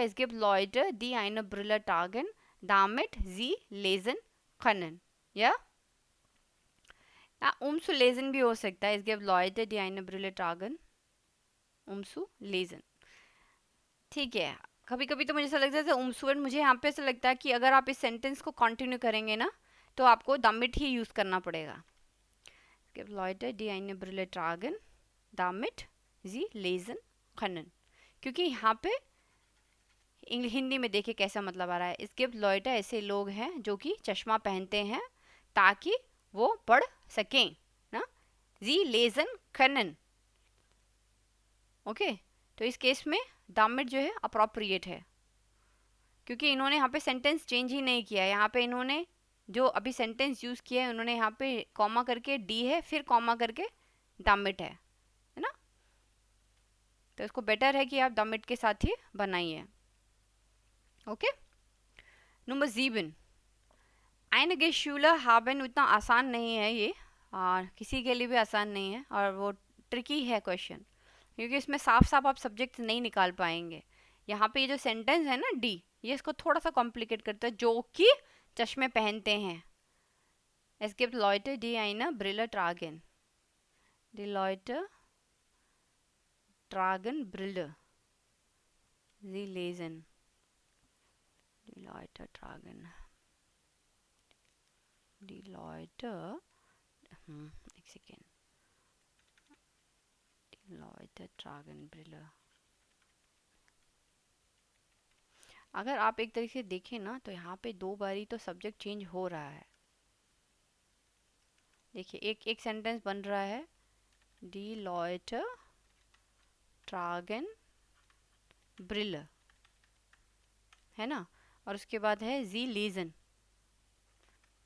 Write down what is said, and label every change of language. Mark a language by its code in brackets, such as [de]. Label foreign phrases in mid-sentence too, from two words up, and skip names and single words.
[de] Es gibt Leute die eine Brille tragen damit sie lesen können, या um zu lesen [hi] भी हो सकता है. [de] Es gibt Leute die eine Brille tragen um zu lesen. [hi] ठीक है. कभी कभी तो मुझे ऐसा लगता है उमसुवन, मुझे यहाँ पे ऐसा लगता है कि अगर आप इस सेंटेंस को कंटिन्यू करेंगे ना तो आपको दामिट ही यूज़ करना पड़ेगा. [de] Leute, die eine Brille tragen, damit sie lesen können. [hi] क्योंकि यहाँ पे हिंदी में देखिए कैसा मतलब आ रहा है. [de] Es gibt Leute, [hi] ऐसे लोग हैं जो कि चश्मा पहनते हैं ताकि वो पढ़ सकें ना. [de] Sie lesen können. [hi] ओके. तो इस केस में दामिट जो है अप्रोप्रिएट है, क्योंकि इन्होंने यहाँ पे सेंटेंस चेंज ही नहीं किया है. यहाँ पे इन्होंने जो अभी सेंटेंस यूज़ किया है, उन्होंने यहाँ पे कॉमा करके डी है, फिर कॉमा करके दामिट है ना. तो इसको बेटर है कि आप दामिट के साथ ही बनाइए. ओके. नंबर 7. [de] einige Schüler haben, [hi] उतना आसान नहीं है ये, और किसी के लिए भी आसान नहीं है, और वो ट्रिकी है क्वेश्चन, क्योंकि इसमें साफ साफ आप सब्जेक्ट नहीं निकाल पाएंगे. यहाँ पे ये जो सेंटेंस है ना डी, ये इसको थोड़ा सा कॉम्प्लिकेट करता है. जो कि चश्मे पहनते हैं. [de] Es gibt Leute, die eine Brille tragen. Die Leute tragen Brille. Sie lesen. Die Leute tragen. Die Leute. [hi] एक सेकेंड. [de] Die Leute tragen Brille. [hi] अगर आप एक तरीके से देखें ना तो यहाँ पे 2 बारी तो सब्जेक्ट चेंज हो रहा है. देखिए एक सेंटेंस बन रहा है [de] die Leute tragen Brille, [hi] है ना, और उसके बाद है [de] sie lesen.